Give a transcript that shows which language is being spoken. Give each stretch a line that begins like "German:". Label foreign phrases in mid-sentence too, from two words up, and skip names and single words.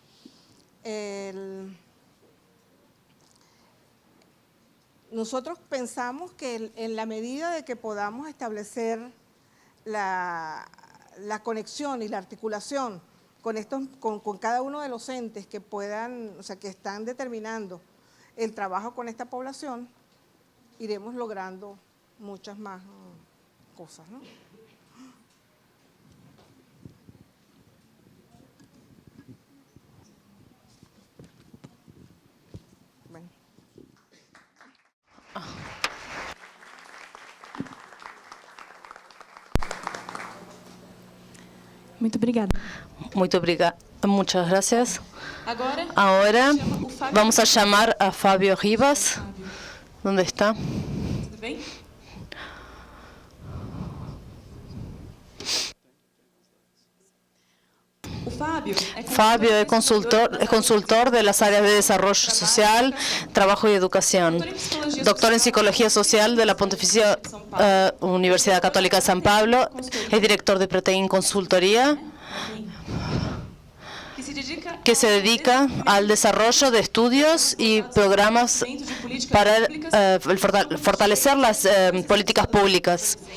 Spanish: Nosotros pensamos que en la medida de que podamos establecer la conexión y la articulación con cada uno de los entes que puedan, o sea, que están determinando el trabajo con esta población, iremos logrando muchas más cosas, ¿no? Bueno.
Portuguese: Muito obrigada.
Spanish: Muchas gracias.
Portuguese: Agora,
Spanish: Ahora
Portuguese: chama o Fábio.
Spanish: vamos a llamar a Fabio Rivas. ¿Dónde está?
Portuguese: Tudo bem? O
Spanish: Fabio es consultor de las áreas de desarrollo social, trabajo y educación. Doctor en psicología social de la Pontificia Universidad Católica de San Pablo. Es director de Protein Consultoría, que se dedica al desarrollo de estudios y programas para fortalecer las políticas públicas